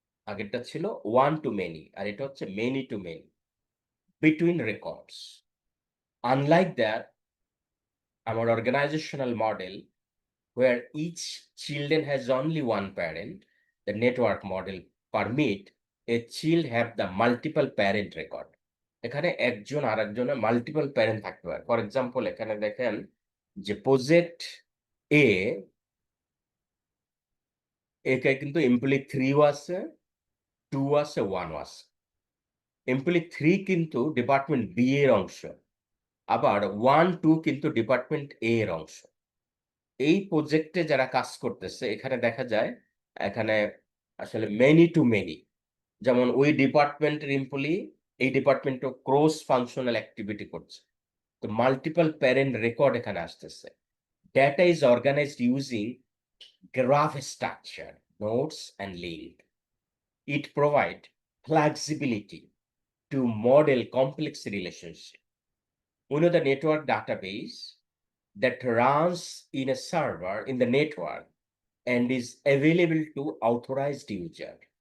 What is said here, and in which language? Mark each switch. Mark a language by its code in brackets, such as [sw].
[bn] আগেরটা ছিল [en] one to many [bn] আর এটা হচ্ছে [en] many to many between records. Unlike that, our organizational model where each children has only one parent, the network model permit a child have the multiple parent record. [bn] এখানে একজন আরেকজনের multiple parent থাকতে পারে। [en] for example [bn] এখানে দেখেন যে project এ একে কিন্তু এমপ্লয়ি 3 আছে, 2 আছে, 1 আছে। এমপ্লয়ি 3 কিন্তু ডিপার্টমেন্ট বি এর অংশ, আবার 1, 2 কিন্তু ডিপার্টমেন্ট এ এর অংশ। এই প্রজেক্টে যারা কাজ করতেছে এখানে দেখা যায় এখানে আসলে মেনি টু মেনি, যেমন ওই ডিপার্টমেন্টের এমপ্লয়ি এই ডিপার্টমেন্টে ক্রস ফাংশনাল অ্যাক্টিভিটি করছে, তো মাল্টিপল প্যারেন্ট রেকর্ড এখানে আসতেছে। [en] Data is organized using graph structure, nodes and link. It provide flexibility to model complex relationship. We know the network database that runs in a server in the network and is available to authorized user.